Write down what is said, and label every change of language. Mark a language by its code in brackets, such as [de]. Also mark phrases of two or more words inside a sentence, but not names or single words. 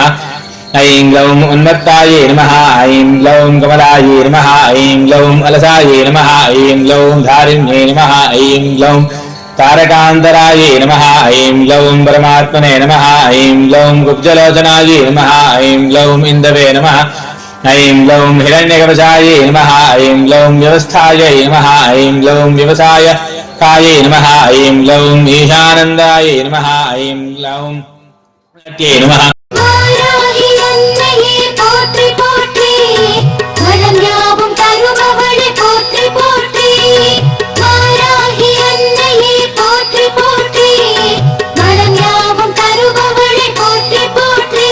[sa] ऐं ग्लौं उन्मत्तायै नमः ऐं ग्लौं कमलायै नमः ऐं ग्लौं अलसायै नमः ऐं ग्लौं धारिण्ये नमः ऐं ग्लौं तारकान्तरायै नमः ऐं ग्लौं परमात्मने नमः ऐं ग्लौं कुब्जलोचनायै नमः ऐं ग्लौं इन्दवे नमः ऐं ग्लौं हिरण्यकवचायै नमः ऐं ग्लौं व्यवस्थायै नमः ऐं ग्लौं व्यवसाय कायै नमः ऐं ग्लौं ईशानन्दायै नमः ऐं ग्लौं नमः [ta] வாராகி அன்னையே போற்றி போற்றி வளம் யாவும் தருபவளே போற்றி போற்றி வாராகி அன்னையே போற்றி போற்றி வளம் யாவும் தருபவளே போற்றி போற்றி